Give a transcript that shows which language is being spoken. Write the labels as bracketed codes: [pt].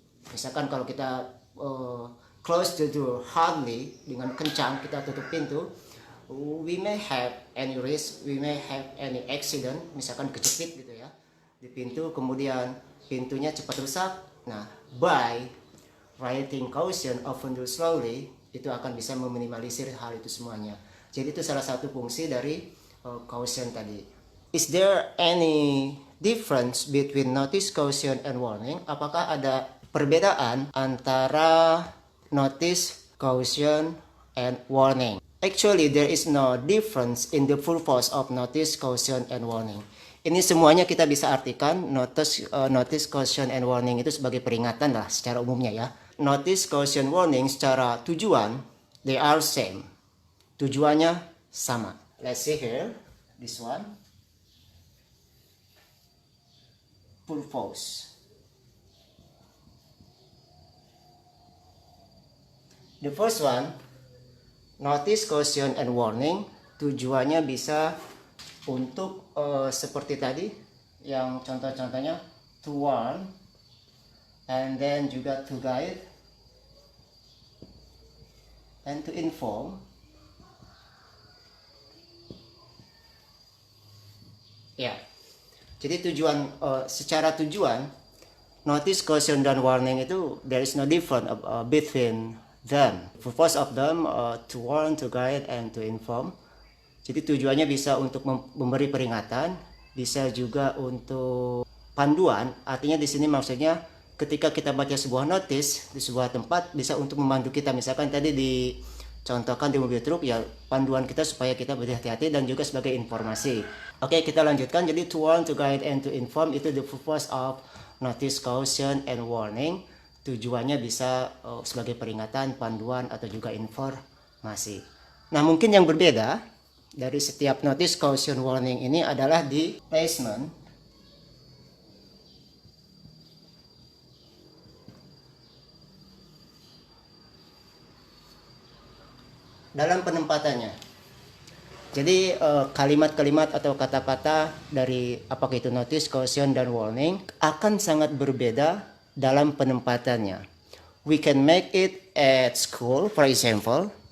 [id] Misalkan kalau kita [en] close the door hardly, [id] dengan kencang kita tutup pintu, [en] we may have any risk, we may have any accident, [id] misalkan kejepit gitu ya di pintu, kemudian pintunya cepat rusak. Nah, [en] by writing caution open door slowly, [id] itu akan bisa meminimalisir hal itu semuanya. Jadi itu salah satu fungsi dari caution tadi. [en] Is there any difference between notice, caution, and warning? [id] Apakah ada perbedaan antara notice, caution, and warning? [en] Actually, there is no difference in the purpose of notice, caution, and warning. [id] Ini semuanya kita bisa artikan notice, caution, and warning itu sebagai peringatan lah secara umumnya ya. Notice, caution, warning secara tujuan, [en] they are same. [id] Tujuannya sama. [en] Let's see here, this one. Purpose. The first one, notice, caution, and warning, [id] tujuannya bisa untuk seperti tadi, yang contoh-contohnya [en] to warn, and then juga to guide, and to inform. [id] Ya, jadi tujuan, secara tujuan, notice, caution, dan warning itu [en] there is no difference between them. Purpose of them to warn, to guide, and to inform. [id] Jadi tujuannya bisa untuk memberi peringatan, bisa juga untuk panduan. Artinya di sini maksudnya ketika kita baca sebuah notice di sebuah tempat, bisa untuk memandu kita. Misalkan tadi dicontohkan di mobil truk, ya panduan kita supaya kita berhati-hati dan juga sebagai informasi. Oke, kita lanjutkan. [en] Jadi to warn, to guide, and to inform itu the purpose of notice, caution, and warning. [id] Tujuannya bisa sebagai peringatan, panduan, atau juga informasi. Nah, mungkin yang berbeda dari setiap notice, caution, warning ini adalah di placement. Dalam penempatannya. Jadi kalimat-kalimat atau kata-kata dari apakah itu notice, caution, dan warning akan sangat berbeda dalam penempatannya. [en] We can make it at school, for example.